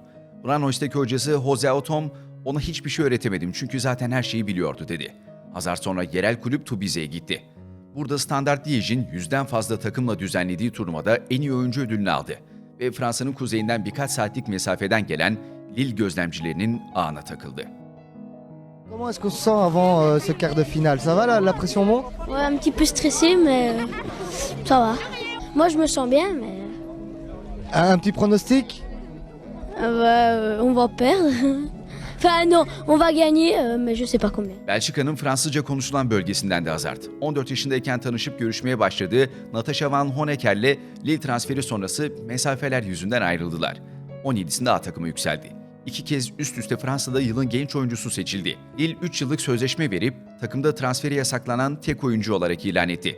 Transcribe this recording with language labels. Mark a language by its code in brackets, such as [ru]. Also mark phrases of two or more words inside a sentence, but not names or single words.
[tr] Brainos'taki hocası Jose Otom, ona hiçbir şey öğretemedim çünkü zaten her şeyi biliyordu dedi. Hazard sonra yerel kulüp Toubize'ye gitti. Burada Standard Liège'in 100'den fazla takımla düzenlediği turnuvada en iyi oyuncu ödülünü aldı. Ve Fransa'nın kuzeyinden birkaç saatlik mesafeden gelen Lille gözlemcilerinin ağına takıldı. [fr] Comment est-ce qu'on se sent avant ce quart de finale? Ça va la pression monte? Ouais, un petit peu stressé, mais ça va. Moi, je me sens bien, mais Un petit pronostic? on va perdre. Enfin, non, on va gagner, mais je sais pas combien. [tr] Belçika'nın Fransızca konuşulan bölgesindendi Hazard. 14 yaşındayken tanışıp görüşmeye başladığı Natasha Van Honecker'le Lille transferi sonrası mesafeler yüzünden ayrıldılar. 17'sinde A takıma yükseldi. 2 kez üst üste Fransa'da yılın genç oyuncusu seçildi. Lille 3 yıllık sözleşme verip takımda transferi yasaklanan tek oyuncu olarak ilan etti.